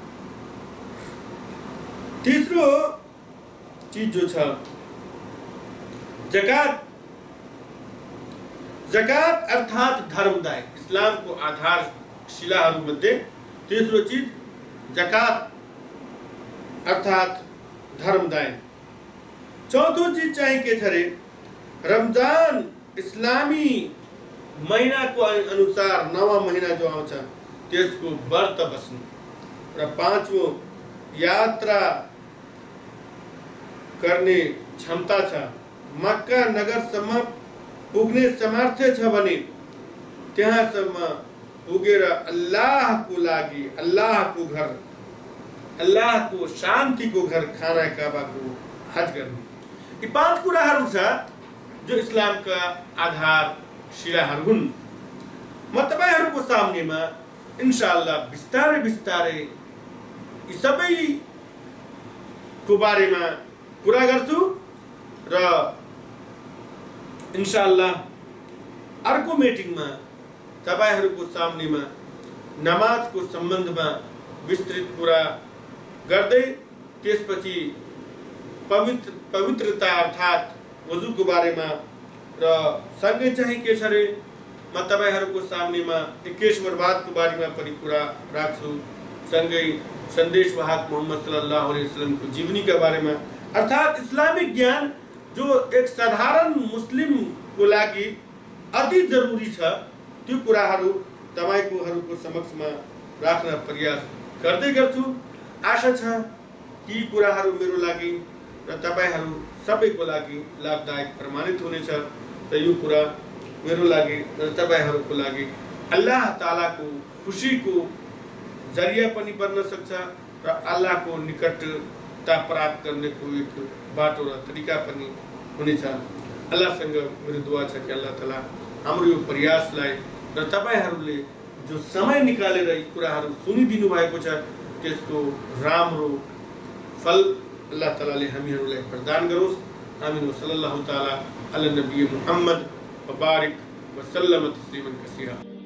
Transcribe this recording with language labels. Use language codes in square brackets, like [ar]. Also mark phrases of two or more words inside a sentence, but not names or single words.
[ne] तीसरो चीज जो छ जकात। जकात अर्थात धर्मदाय। इस्लाम को आधारशिलाहरू मध्ये तेस्रो चीज जकात अर्थात धर्मदाय। चौथो चीज चाहिँ के छ रे रमजान इस्लामी महीना को अनुसार 9वां महीना जो आउँछ त्यसको व्रत बस्नु र पाँचवो यात्रा गर्ने क्षमता छ। मक्का नगरसम्म पुग्ने सामर्थ्य छ भने त्यहाँसम्म पुगेर अल्लाह को लागि अल्लाह को घर अल्लाह को शान्ति को घर खाना काबा को हज गर्नु। यी 5 कुराहरू छ जो इस्लाम का आधार शिलाहरू हुन्। म तपाईहरुको सामनेमा इन्शाअल्लाह बिस्तारै बिस्तारै यी सबै को बारेमा कुरा गर्छु र इन्शाअल्लाह अर्को मिटिङमा तपाईहरुको सामनेमा नमाज को सम्बन्धमा विस्तृत कुरा गर्दै त्यसपछि पवित्रता अर्थात वजू को बारेमा र सँगै चाहिँ के छ रे म तपाईहरुको सामनेमा एकेश्वरवाद को बारेमा पनि कुरा राख्छु। सँगै संदेश वाहक मोहम्मद [ar] صلى الله عليه وسلم [ne] को जीवनी [hi] के बारे में [ne] अर्थात इस्लामिक ज्ञान जो एक साधारण मुस्लिम को लागि अति जरूरी छ त्यो कुराहरू तपाईको समक्षमा राख्न प्रयास गर्दै गर्छु। आशा छ कि कुराहरू मेरो लागि र तपाईहरू सबैको लागि लाभदायक प्रमाणित हुनेछ। त यो कुरा मेरो लागि र तपाईहरूको लागि अल्लाह तालाको खुशीको जरिया पनि बन्न सक्छ र अल्लाहको निकटता प्राप्त गर्नेको एक बाटो र तरिका पनि हुनेछ। अल्लाहसँग मेरो दुआ छ कि अल्लाह ताला हाम्रो यो प्रयासलाई र तपाईहरूले जो समय निकालेर यी कुराहरू सुनिदिनु भएको छ त्यसको राम्रो फल अल्लाह तालाले हामीहरूलाई प्रदान गरोस्। आमीन। [ar] صلى الله تعالى على النبي محمد وبارك وسلم تسليما كثيرا.